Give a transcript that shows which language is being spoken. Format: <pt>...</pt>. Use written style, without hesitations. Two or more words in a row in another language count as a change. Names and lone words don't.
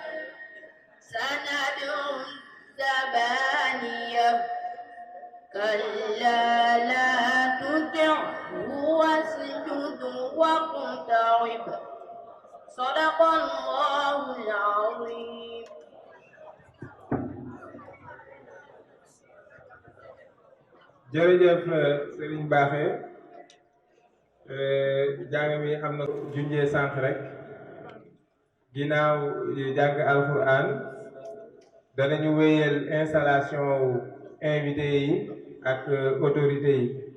<ar>سندع الزبانية كلا لا تطعه واسجد واقترب صدق الله العظيم.</ar> <wo>jërëjëf Serigne Baxé jàng mi am na junjee sànq rek ginnaaw jàng alquran danañu wéyal installation wu invité yi ak autorité yi.</wo>